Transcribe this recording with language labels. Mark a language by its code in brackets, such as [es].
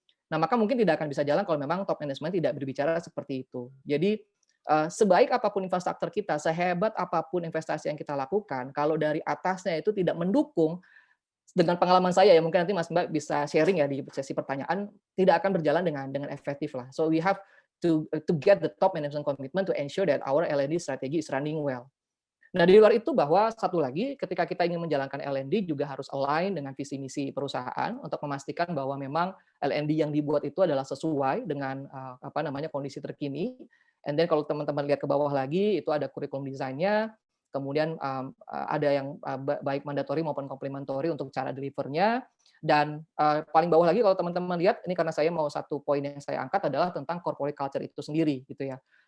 [id] Nah, maka mungkin tidak akan bisa jalan kalau memang top management tidak berbicara seperti itu. Jadi sebaik apapun infrastruktur kita, sehebat apapun investasi yang kita lakukan, kalau dari atasnya itu tidak mendukung, dengan pengalaman saya ya, mungkin nanti Mas Mbak bisa sharing ya di sesi pertanyaan, tidak akan berjalan dengan efektif lah. [en] So we have to get the top management commitment to ensure that our L&D strategy is running well. [id] Nah, di luar itu bahwa satu lagi, ketika kita ingin menjalankan L&D juga harus align dengan visi misi perusahaan untuk memastikan bahwa memang L&D yang dibuat itu adalah sesuai dengan kondisi terkini. And then kalau teman-teman lihat ke bawah lagi, itu ada kurikulum desainnya, kemudian ada yang baik mandatori maupun komplementori untuk cara delivernya, dan paling bawah lagi kalau teman-teman lihat, ini karena saya mau satu poin yang saya angkat adalah tentang corporate culture itu sendiri gitu ya.